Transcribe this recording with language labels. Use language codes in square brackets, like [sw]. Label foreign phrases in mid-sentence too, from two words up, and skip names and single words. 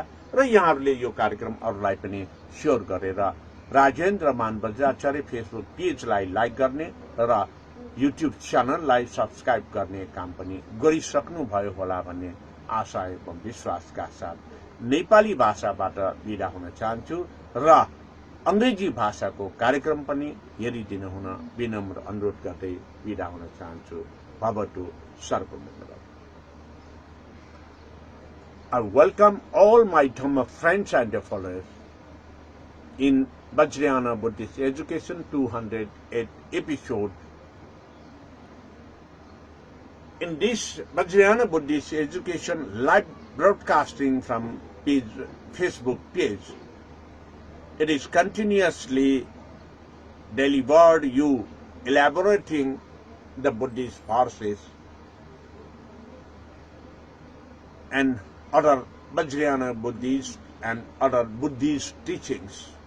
[ne] र यहाँहरूले यो कार्यक्रम अरूलाई पनि शेयर गरेर राजेन्द्र मान बज्राचार्य फेसबुक पेजलाई लाइक गर्ने र युट्युब च्यानललाई सब्स्क्राइब गर्ने काम पनि गरिसक्नु भयो होला भन्ने आशा एवं विश्वासका साथ नेपाली भाषाबाट बिदा हुन चाहन्छु र अंग्रेजी भाषाको कार्यक्रम पनि हेरिदिनु हुन विनम्र अनुरोध गर्दै बिदा हुन चाहन्छु। [sa] भवतु सर्वमङ्गलम्। [en] I welcome all my Dhamma friends and followers in Vajrayana Buddhist Education 208 episode. In this Vajrayana Buddhist Education live broadcasting from Facebook page, it is continuously delivered you elaborating the Buddhist verses and other Vajrayana Buddhist and other Buddhist teachings.